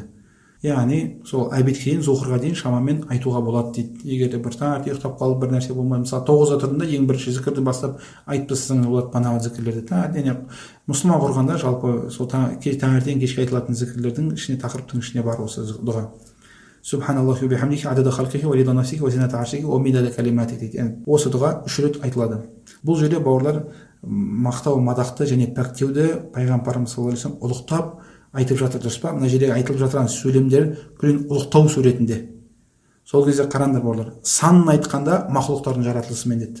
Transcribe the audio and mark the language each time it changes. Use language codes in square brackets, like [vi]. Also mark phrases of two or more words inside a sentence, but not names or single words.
[kk] Яғни сол обедке дейін, зухрға дейін шамамен айтуға болады дейді. Егер де бір таңертең ұйықтап қалып бір нәрсе болмай, мысалы 9-да тұрдың, ең бірінші зікірді бастап айтып тастасаң болады банағы зікірлерді. Яғни мұсылман құрғанда жалпы сол таңертең кешке айтылатын зікірлердің ішіне, тақырыптың ішіне бар осы дұға. [ar] سبحان الله وبحمده عدد خلقه ورضا نفسه وزنة عرشه ومداد كلماته дейді. [kk] Осы дұға 3 рет айтылады. Бұл жерде бауырлар мақтау, мадақты және пәктеуді пайғамбарымыз [ar] صلى الله عليه وسلم [kk] ұлықтап айтып жатыр, дұрыс па? Мына жерде айтылып жатқан сөйлемдер күлін ұлықтау суретінде. Сол кезде қараңдар бауырлар, санын айтқанда мақлұқтардың жаратылысымен деді.